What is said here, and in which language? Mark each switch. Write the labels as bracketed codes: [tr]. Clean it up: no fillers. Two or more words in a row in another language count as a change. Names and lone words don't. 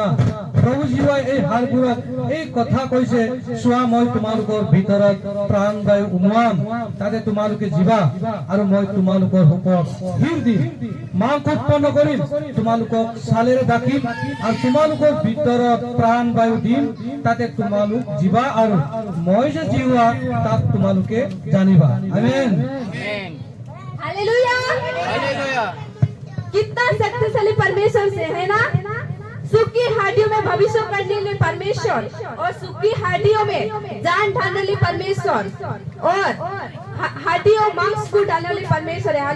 [as] প্ৰভু জীৱাই এই হাড়বোৰক এই কথা কৈছে, চোৱা, মই তোমালোকৰ ভিতৰত প্ৰাণবায়ু উমুৱাম, তাতে তোমালোকে জীৱা আৰু মই তোমালোকৰ ওপৰত শিৰ দিম, মাংস উৎপন্ন কৰিম, তোমালোকক ছালেৰে ঢাকিম আৰু তোমালোকৰ ভিতৰত প্ৰাণবায়ু দিম, তাতে তোমালোক জীৱা আৰু মই যে জীৱা তাক তোমালোকে জানিবা। আমেন। [hi] हालेलुया। कितना शक्तिशाली परमेश्वर से है ना। सूखी हड्डियों में भविष्य करने वाले परमेश्वर और सूखी हड्डियों में जान ढालने वाले परमेश्वर और हड्डियों मांस को डालने वाले परमेश्वर है।